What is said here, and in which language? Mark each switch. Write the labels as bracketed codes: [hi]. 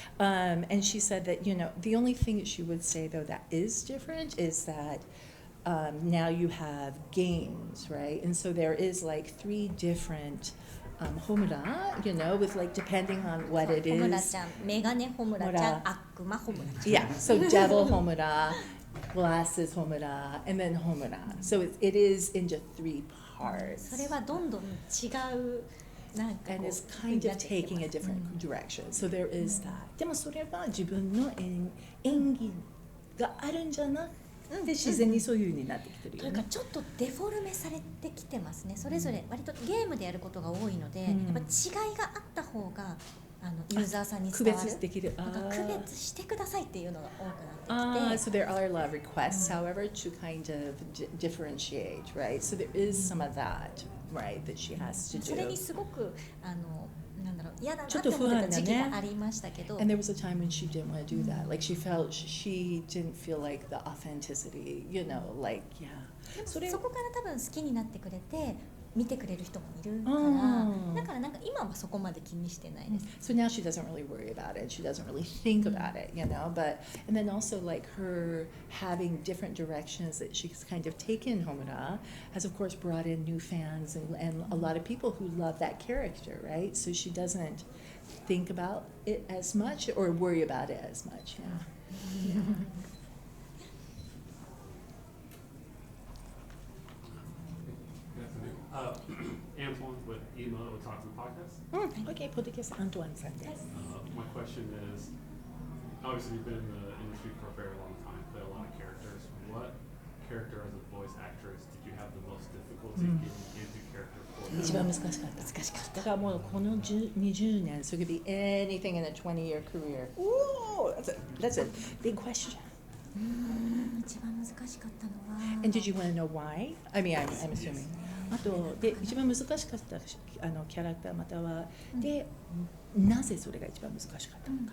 [en] And she said that, the only thing that she would say though that is different is that now you have games, right? And so there is like 3 different homura, with like depending on what it [ja] ホムラ [en] is. [ja] ちゃん、メガネホムラちゃん、悪魔ホムラちゃん。 [en] Yeah, so devil homura, glasses homura, and then homura. So it is into 3 parts. [ja] それはどんどん違うなんかこ [en] And [ja] う [en] it's kind of taking a different direction. So there is that. [ja] でもそれは自分の演技があるんじゃなくて自然にそういう風になってきてるよね。というかちょっとデフォルメされてきてますね。それぞれ割とゲームでやることが多いので、やっぱ違いがあった方がユーザーさんに伝わる。区別できる。なんか区別してくださいっていうのが多くなってきて。 [en] So there are a lot of requests, however, to kind of differentiate, right? So there is some of that, right, that she has to [ja] それに [en] do. [ja] すごくなんだろう嫌だなって思ってた時期がありましたけど。 [en] And there was a time when she didn't want to do that. Like she didn't feel like the authenticity, you know, like, yeah. [ja] そこから多分好きになってくれて見てくれる人もいるかうんら、だからなんか今はそこまで気にしてないです。 [en] So now she doesn't really worry about it. She doesn't really think about it, you know. But and then also like her having different directions that she's kind of taken Homura has of course brought in new fans and a lot of people who love that character, right? So she doesn't think about it as much or worry about it as much. Yeah. Yeah. Antoine with EMA with Talk to the Podcast. Okay, podcast Antoine Sunday. My question is, obviously you've been in the industry for a very long time, played a lot of characters. What character as a voice actress did you have the most difficulty getting into character for? [ja] 一番難しかった。だからもうこの20年 [en] so it could be anything in a 20-year career. Ooh, that's a big question. [ja] 一番難しかったのは。 [en] And did you want to know why? I mean, I'm assuming. [ja] あとで一番難しかったキャラクターまたはでなぜそれが一番難しかったのか。